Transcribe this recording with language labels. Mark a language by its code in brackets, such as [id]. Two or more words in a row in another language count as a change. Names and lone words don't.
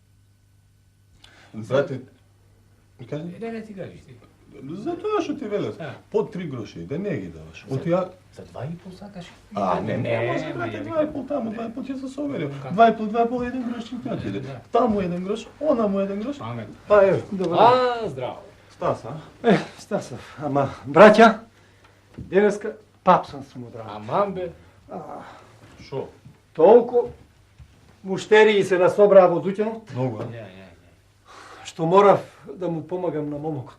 [mk] Не ти кажеш ти. Затоа што ти велев, по 3 гроши, да не ги даваш. От ја... За 2,5 сакаш? Не може, брате, 2,5 таму, 2,5 ќе се соверил. 2,5, 1 грош ќе ти отиде. Таму 1 грош, онаму 1 грош. Памет. Па ево, добро. Здраво. Стаса, Стасов, ама, браќа, денеска пап сам смудрал. Аман бе. Шо? Толку муштерии се насобраа во дуќанот, многу, што морав да му помагам на момокот.